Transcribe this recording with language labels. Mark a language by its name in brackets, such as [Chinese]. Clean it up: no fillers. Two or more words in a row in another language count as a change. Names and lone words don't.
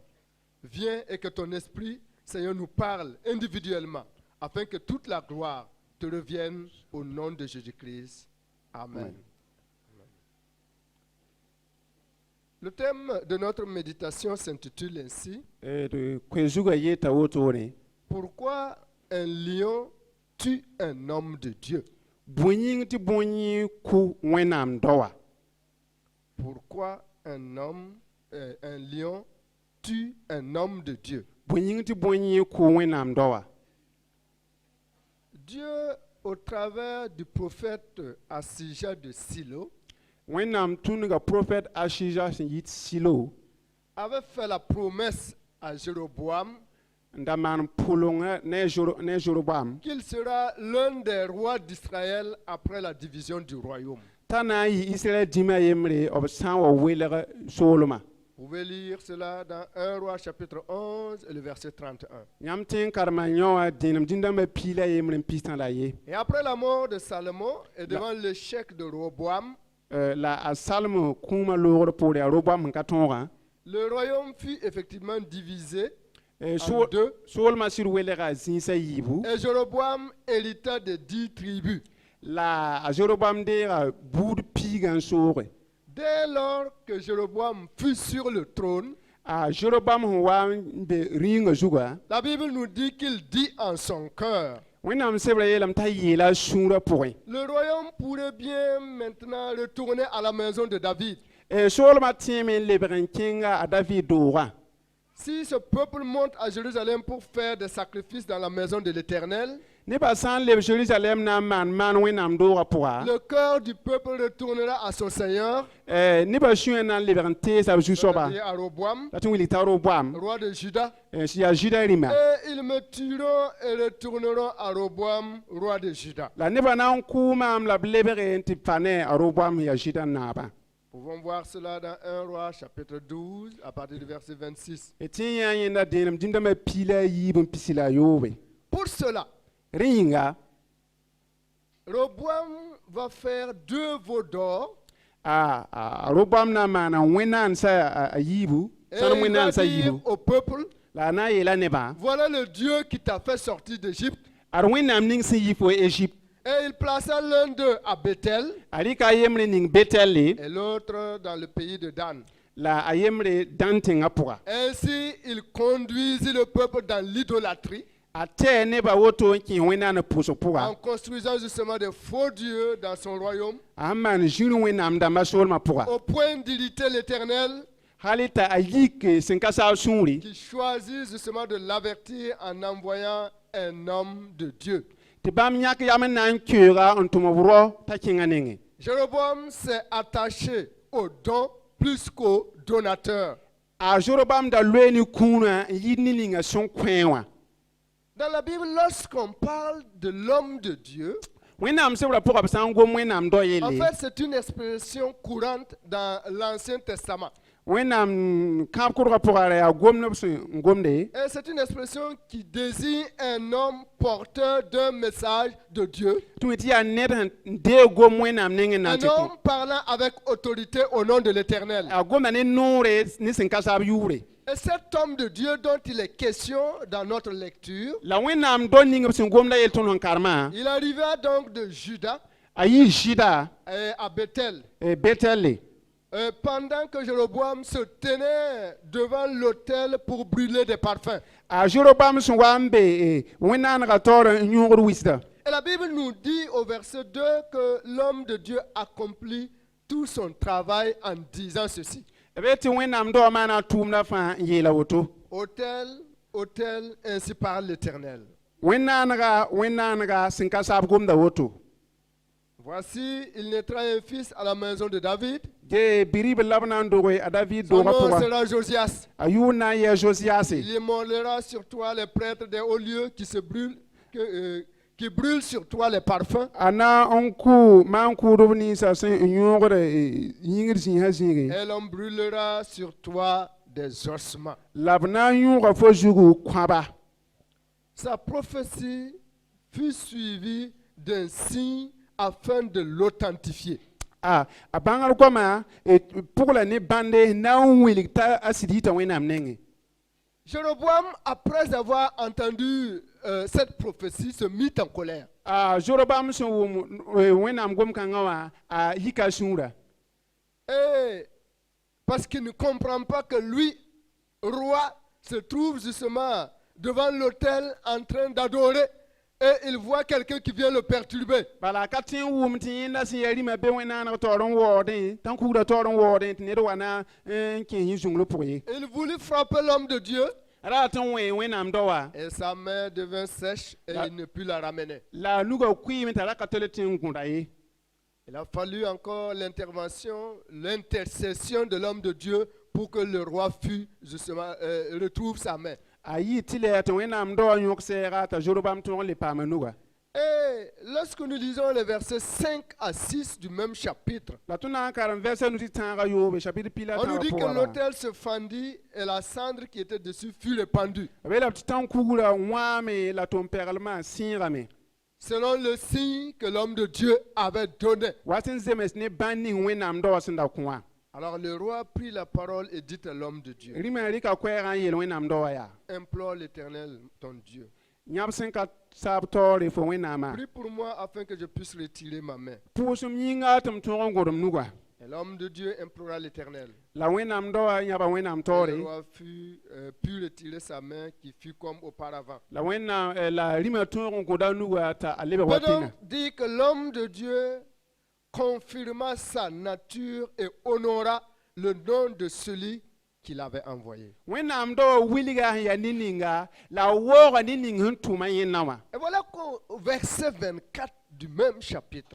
[French] Viens et que ton esprit, Seigneur, nous parle individuellement, afin que toute la gloire te revienne au nom de Jésus-Christ. Amen. Le thème de notre méditation s'intitule ainsi: [Mossi] Koe zugã yeta wotore. [French] Pourquoi un lion tue un homme de Dieu? [Mossi] Bõe-yĩng tɩ bõe-yẽ ku Wẽnnaam dawa. [French] Pourquoi un lion tue un homme de Dieu? [Mossi] Bõe-yĩng tɩ bõe-yẽ ku Wẽnnaam dawa. [French] Dieu, au travers du prophète Asija de Silo, [Mossi] Wẽnnaam tũnega prophète Ashija sẽn yit Silo [French] avait fait la promesse à Jéroboam [Mossi] n da maan pʋlengã ne Jorobam [French] qu'il sera l'un des rois d'Israël après la division du royaume. [Mossi] t'a na n yɩ Israël dĩmã yembre b sã n wa welg soolmã. [French] Vous pouvez lire cela dans 1 Roi chapitre 11 et le verset 31. [Mossi] Yãmb tẽ n karema yõ wã dẽenem dĩndãmbã piila yembre n pis tã la ye. [French] Et après la mort de Salomon et devant l'échec de Roboam, [Mossi] La a Salm kũumã loogr poore a Robam sẽn ka tõogã. [French] le royaume fut effectivement divisé en [Mossi] Soolmã [French] deux. [Mossi] sɩd welga a zĩisã yiibu. [French] Et Jéroboam hérita de 10 tribus. [Mossi] La a Jorobam deega buud piigã n sooge. [French] Dès lors que Jéroboam fut sur le trône, [Mossi] A Jorobam sẽn wa n be rĩngã zugã, [French] la Bible nous dit qu'il dit en son cœur: [Mossi] Wẽnnaam sebra yeelame t'a yeela a sũurã pʋgẽ. [French] le royaume pourrait bien maintenant retourner à la maison de David. [Mossi] Soolmã tẽeme n lebg n kẽnga a David doogã. [French] Si ce peuple monte à Jérusalem pour faire des sacrifices dans la maison de l'Éternel, [Mossi] Nebã sã n leb Jerusalem na n maan Wẽnnaam doogã pʋga, [French] le cœur du peuple retournera à son Seigneur, [Mossi] nebã sũyã na n lebg n teesa b zu-soaba. [French] c'est-à-dire à Roboam, [Mossi] La tɩ wilg t'a Roboam [French] roi de Juda. [Mossi] sẽn yaa Zuda rĩma. [French] Et ils me tueront et retourneront à Roboam, roi de Juda. [Mossi] La nebã na n kʋʋ maam la b lebge n tɩ pa ne a Roboam sẽn yaa Zuda naabã. [French] Nous pouvons voir cela dans 1 Roi chapitre 12 à partir du verset 26. [Mossi] Y tẽ yã yẽnda dẽenem dĩndãmbã piila a yiib n pisi la a yoobe. [French] Pour cela, [Mossi] Rẽ yĩnga, [French] Roboam va faire 2 veaux d'or [Mossi] a Roboam na n maana wẽnnaand sã a yiibu, [French] et [Mossi] sãn [French] il va [Mossi] wẽnnaand sã [French] dire [Mossi] yiibu. [French] au peuple: [Mossi] La a na n yeela nebã, [French] voilà le Dieu qui t'a fait sortir d'Égypte. [Mossi] ad Wẽnnaam ning sẽn yi fo Égypte. [French] Et il plaça l'un d'eux à Bethel [Mossi] A rɩka a yembre ning Betɛlle, [French] et l'autre dans le pays de Dan. [Mossi] la a yembre Dan tẽngã pʋga. [French] Ainsi, il conduisit le peuple dans l'idolâtrie [Mossi] A tɛɛ nebã woto n kẽ Wẽnnaand pʋsg [French] en [Mossi] pʋga. [French] construisant justement des faux dieux dans son royaume, [Mossi] A sẽn maan zĩr Wẽnnaam dãmbã soolmã pʋga. [French] au point d'irriter l'Éternel, [Mossi] Hal t'a a yik sẽn ka saag sũuri. [French] qui choisit justement de l'avertir en envoyant un homme de Dieu. [Mossi] tɩ bãmb yãk yam n na n keooga n tʋm b rɔ t'a kẽngã nengẽ. [French] Jéroboam s'est attaché au don plus qu'au donateur. [Mossi] A Zorobam da loe ne kũunã n yɩ ne ninga sẽn kõe wã. [French] Dans la Bible, lorsqu'on parle de l'homme de Dieu, [Mossi] Wẽnnaam sebrã pʋga b sã n gom Wẽnnaam dao [French] en [Mossi] yelle. [French] fait, c'est une expression courante dans l'Ancien Testament. [Mossi] Wẽnnaam kãab kʋdgã pʋga ra yaa gomd b sẽn gomde. [French] Et c'est une expression qui désigne un homme porteur d'un message de Dieu. [Mossi] Tɩ tɩ yaa ned sẽn dee gom Wẽnnaam nengẽ na n [French] Un [Mossi] tɩ kõ. [French] homme parlant avec autorité au nom de l'Éternel. [Mossi] A gomda ne noore ne sẽn ka saab yuure. [French] Et cet homme de Dieu dont il est question dans notre lecture, [Mossi] La Wẽnnaam dao ning b sẽn gomda yel tõnd sẽn karmã. [French] il arriva donc de Juda [Mossi] A yɩ Zɩda [French] et à Bethel. [Mossi] Betɛlle. [French] Pendant que Jéroboam se tenait devant l'autel pour brûler des parfums. [Mossi] A Zorobam sẽn wa n be Wẽnnaanegã taoor n yõogd wisda. [French] Et la Bible nous dit au verset 2 que l'homme de Dieu accomplit tout son travail en disant ceci. [Mossi] B tɩ Wẽnnaam dao maana a tʋʋmdã fãa n yeela woto. [French] Autel, autel, ainsi parle l'Éternel. [Mossi] Wẽnnaanega sẽn ka saab gomda woto. [French] Voici, il naîtra un fils à la maison de David. [Mossi] De Birib la b na n doge a David [French] Son [Mossi] doogã [French] nom [Mossi] pʋga. [French] sera Josias. [Mossi] A yʋʋr na n yaa Josiase. [French] Il immolera sur toi les prêtres des hauts lieux qui brûlent sur toi les parfums. [Mossi] A na n kʋʋ maan kʋʋdb ninsã sẽn yõogd yĩngr zĩisã zĩige. [French] Et l'on brûlera sur toi des ossements. [Mossi] La b na n yõoga fo zugu kõaba. [French] Sa prophétie fut suivie d'un signe afin de l'authentifier. [Mossi] A bãngr goamã pʋgla ne bãnde na n wilg t'a a sɩd yita Wẽnnaam nengẽ. [French] Jéroboam, après avoir entendu cette prophétie, se mit en colère. [Mossi] A Zorobam sẽn wʋm Wẽnnaam gom-kãngã wã a yika a sũurã. [French] Et parce qu'il ne comprend pas que lui, roi, se trouve justement devant l'autel en train d'adorer et il voit quelqu'un qui vient le perturber. [Mossi] Bala ka tẽ n wʋm tɩ yẽnda sẽn yaa rĩmã be Wẽnnaaneg taoor n waoodẽ tãn kugda taoor n waoodẽ tɩ ned wa na n kẽes yẽ zũnglo pʋg ye. [French] Il voulut frapper l'homme de Dieu [Mossi] Ra tɩ n wẽ Wẽnnaam dao wã [French] et sa main devint sèche et il ne put la ramener. [Mossi] la nuga kuiime t'a ra ka tole tɩ n gũda ye. [French] Il a fallu encore l'intercession de l'homme de Dieu pour que le roi justement, retrouve sa main. [Mossi] A yɩ tɩ la tɩ Wẽnnaam dao wã yõk sɛɛga t'a Zorobam tõog le paama nuga. [French] Et lorsque nous lisons les versets 5 à 6 du même chapitre, [Mossi] La tõnd na n karem vɛrsa nu tɩ tãagã yoobe chapitre pila [French] on nous [Mossi] tãagã [French] dit que [Mossi] pʋga. [French] l'autel se fendit et la cendre qui était dessus fut répandue, [Mossi] Be la tɩ tãn kugrã wãame la tʋm pɛglmã sẽegame. [French] selon le signe que l'homme de Dieu avait donné. [Mossi] Wa sẽn zems ne bãn ning Wẽnnaam dao wã sẽn da kõ wã. [French] Alors le roi prit la parole et dit à l'homme de Dieu, [Mossi] Rĩmã rɩka koɛɛgã n yeel Wẽnnaam dao wã yaa. [French] implore l'Éternel, ton Dieu. [Mossi] Yãb sẽn ka saab taoore fo Wẽnnaamã. [French] Prie pour moi afin que je puisse retirer ma main. [Mossi] Pʋʋsem yĩnga tɩ m tõog n gõdem nuga. [French] Et l'homme de Dieu implora l'Éternel. [Mossi] La Wẽnnaam dao wã yãba Wẽnnaam [French] Et [Mossi] taoore. [French] le roi put retirer sa main qui fut comme auparavant. [Mossi] La Wẽnnaam la rĩmã tõog n gõda nuga t'a a lebg wa [French] Peut-on [Mossi] tẽngã. [French] dire que l'homme de Dieu confirma sa nature et honora le nom de celui qu'il avait envoyé. [Mossi] Wẽnnaam dao wã wilga sẽn yaa ne ninga la a waooga ne ning sẽn tʋma yẽnnã wã. [French] Et voilà qu'au verset 24 du même chapitre,